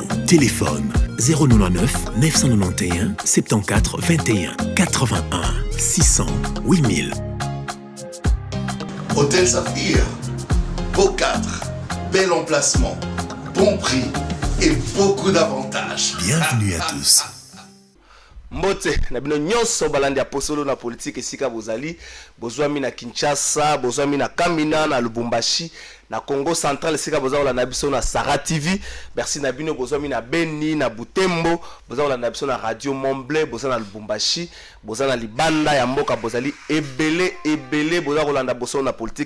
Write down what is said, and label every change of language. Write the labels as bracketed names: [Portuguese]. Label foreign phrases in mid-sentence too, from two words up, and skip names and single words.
[French] Téléphone 099 991 74 21 81 600 8000. Hôtel Saphir, beau cadre, bel emplacement, bon prix et beaucoup d'avantages. Bienvenue à tous. [Lingala] Mbote na bino nyonso balandi ya posolo na politique esika bozali bozwami na Kinshasa, bozwami na Kamina, na Lubumbashi, na Congo Central esika bozala na biso na Sara TV. Merci na bino bozwami na Beni, na Butembo, bozala na biso na Radio Montblé, bozala na Lubumbashi, bozala na Libanda ya mboka bozali ebele bozala kolanda boso na politique.